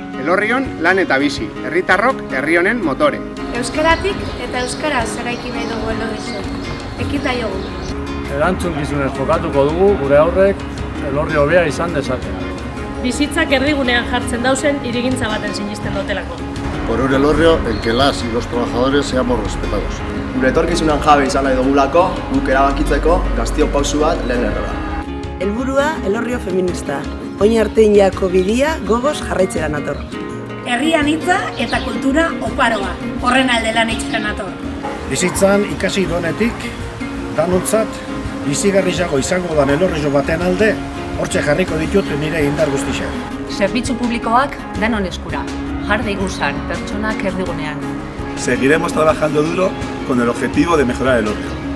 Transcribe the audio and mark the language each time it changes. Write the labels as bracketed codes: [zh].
[eu] Elorrion lan eta bizi, herritarrok herri honen motore. Euskaratik eta euskaraz eraiki nahi dugu Elorrio. Ekita jogu. Erantzukizunez jokatuko dugu gure aurrek Elorrio hobea izan dezaten. Bizitzak erdigunean jartzen dauzen hirigintza baten sinisten dotelako. [es] Por un Elorrio en que las y los trabajadores seamos respetados. [eu] Gure etorkizunan jabe izan nahi dugulako, guk erabakitzeko Gaztio pausu bat lehen erroa. Helburua Elorrio feminista. Oin arteinako bidia gogoz jarraitzera nator. Herrian hitza eta kultura oparoa. Horren alde lan itxeran nator. Bizitzan ikasi donetik, danontzat, bizigarriago izango dan Elorrio baten alde, hortxe jarriko ditut nire indar guztiak. Zerbitzu publikoak danon eskura. Jar diguzan pertsonak erdigunean. [es] Seguiremos trabajando duro con el objetivo de mejorar Elorrio.